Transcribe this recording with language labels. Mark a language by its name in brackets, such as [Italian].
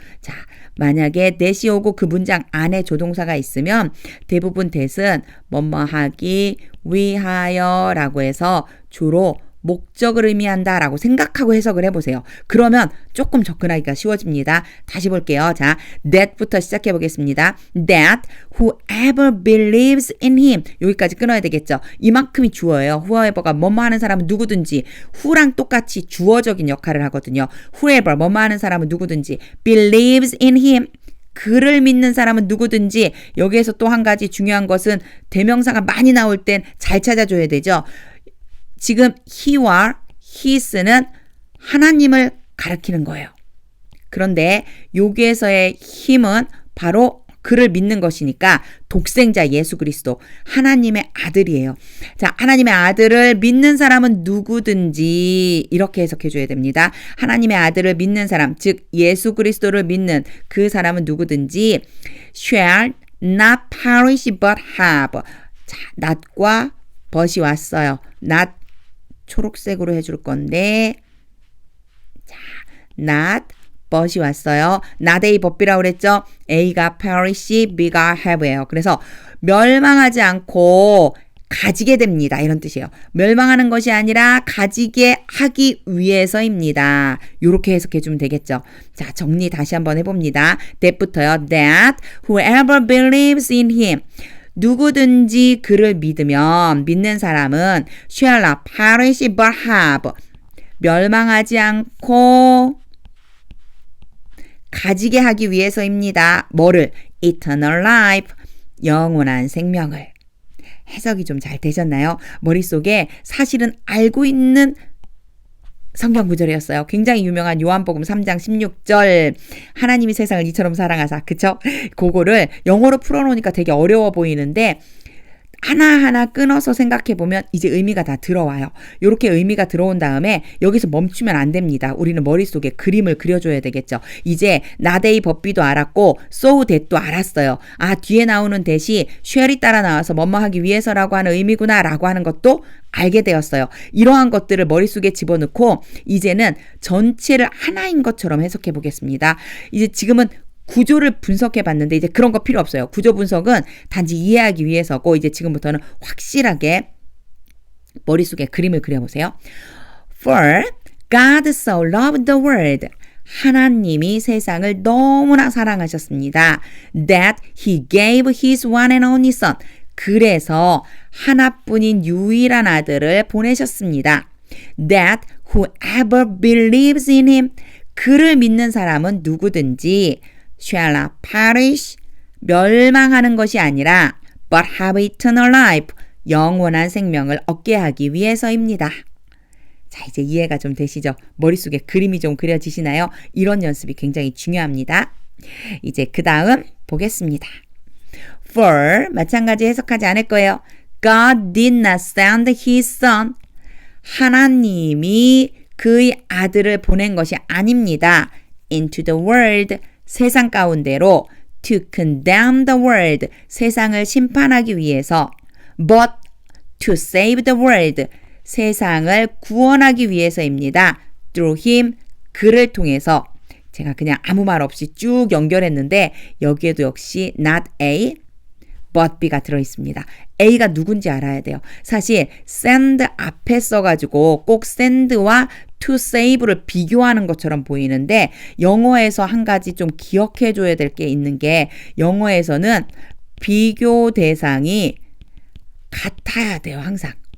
[Korean] 자, 만약에 that이 오고 그 문장 안에 조동사가 있으면 대부분 that은 뭐뭐 하기 위하여라고 해서 주로 목적을 의미한다라고 생각하고 해석을 해보세요. 그러면 조금 접근하기가 쉬워집니다. 다시 볼게요. 자, that부터 시작해 보겠습니다. [English] That whoever believes in him. [Korean] 여기까지 끊어야 되겠죠. 이만큼이 주어예요. whoever가 뭐뭐 하는 사람은 누구든지 who랑 똑같이 주어적인 역할을 하거든요. whoever 뭐뭐 하는 사람은 누구든지 [English] believes in him. [Korean] 그를 믿는 사람은 누구든지. 여기에서 또 한 가지 중요한 것은 대명사가 많이 나올 땐 잘 찾아줘야 되죠. 지금 he와 his는 하나님을 가리키는 거예요. 그런데 여기에서의 him은 바로 그를 믿는 것이니까 독생자 예수 그리스도 하나님의 아들이에요. 자, 하나님의 아들을 믿는 사람은 누구든지 이렇게 해석해 줘야 됩니다. 하나님의 아들을 믿는 사람, 즉 예수 그리스도를 믿는 그 사람은 누구든지 [English] shall not perish but have. [Korean] 자, not과 but이 왔어요. not 초록색으로 해줄 건데 자, not but이 왔어요. not A but B라고 그랬죠? A가 perish, B가 have예요. 그래서 멸망하지 않고 가지게 됩니다. 이런 뜻이에요. 멸망하는 것이 아니라 가지게 하기 위해서입니다. 이렇게 해석해 주면 되겠죠. 자, 정리 다시 한번 해봅니다. that부터요. [English] that whoever believes in him [Korean] 누구든지 그를 믿는 사람은 [English] shall not perish but have [Korean] 멸망하지 않고 가지게 하기 위해서입니다. 뭐를? [English] eternal life [Korean] 영원한 생명을. 해석이 좀 잘 되셨나요? 머릿속에 사실은 알고 있는 성경 구절이었어요. 굉장히 유명한 요한복음 3장 16절 하나님이 세상을 이처럼 사랑하사 그쵸? 그거를 영어로 풀어놓으니까 되게 어려워 보이는데 하나하나 끊어서 생각해보면 이제 의미가 다 들어와요. 이렇게 의미가 들어온 다음에 여기서 멈추면 안 됩니다. 우리는 머릿속에 그림을 그려줘야 되겠죠. 이제 not A but B도 알았고 so that도 알았어요. 아, 뒤에 나오는 that이 shall이 따라 나와서 뭐뭐 하기 위해서라고 하는 의미구나 라고 하는 것도 알게 되었어요. 이러한 것들을 머릿속에 집어넣고 이제는 전체를 하나인 것처럼 해석해 보겠습니다. 이제 지금은 구조를 분석해 봤는데 이제 그런 거 필요 없어요. 구조 분석은 단지 이해하기 위해서고 이제 지금부터는 확실하게 머릿속에 그림을 그려보세요. [English] For God so loved the world. [Korean] 하나님이 세상을 너무나 사랑하셨습니다. [English] That he gave his one and only son. [Korean] 그래서 하나뿐인 유일한 아들을 보내셨습니다. [English] That whoever believes in him. [Korean] 그를 믿는 사람은 누구든지 [English] shall not perish [Korean] 멸망하는 것이 아니라 [English] but have eternal life [Korean] 영원한 생명을 얻게 하기 위해서입니다. 자, 이제 이해가 좀 되시죠? 머릿속에 그림이 좀 그려지시나요? 이런 연습이 굉장히 중요합니다. 이제 그 다음 보겠습니다. For 마찬가지 해석하지 않을 거예요. [English] God did not send his son [Korean] 하나님이 그의 아들을 보낸 것이 아닙니다. [English] into the world [Korean] 세상 가운데로 [English] to condemn the world [Korean] 세상을 심판하기 위해서 [English] but to save the world [Korean] 세상을 구원하기 위해서입니다. [English] through him [Korean] 그를 통해서 제가 그냥 아무 말 없이 쭉 연결했는데 여기에도 역시 not A but B가 들어있습니다. A가 누군지 알아야 돼요. 사실 send 앞에 써가지고 꼭 send와 to save를 비교하는 것처럼 보이는데 영어에서 한 가지 좀 기억해 줘야 될 게 있는 게 영어에서는 비교 대상이 같아야 돼요. 항상.